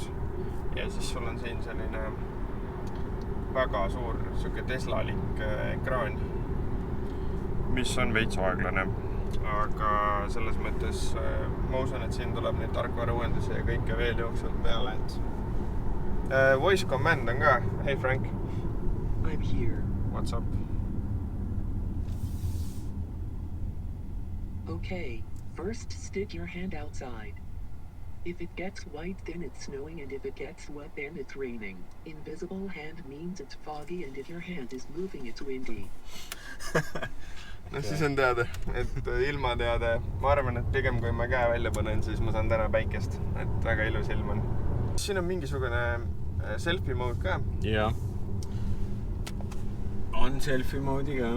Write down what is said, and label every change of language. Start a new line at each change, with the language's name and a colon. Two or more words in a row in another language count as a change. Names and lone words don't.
Estonian: Ja siis sul on siin selline väga suur Tesla-lik ekraan, mis on veits aeglane. Aga selles mõttes ma usun, et siin tuleb neid tarkvarauendusi ja kõike veel jooksvalt peale.
English: Voice command
Estonian: on ka.
English: Hey Frank. I'm here. What's up? Okay, first stick your hand outside. If it gets white, then it's snowing, and if it gets wet, then it's raining. Invisible hand means it's foggy, and if your hand is moving, it's windy.
Estonian: Siis on teada, et ilma teada. Ma arvan, et pigem kui ma käe välja panen, siis ma saan täna päikest. Et väga ilus ilm on. Siin on mingisugune
English: selfie mode
Estonian: ka. Jah. On
English: selfie mode'i
Estonian: ka.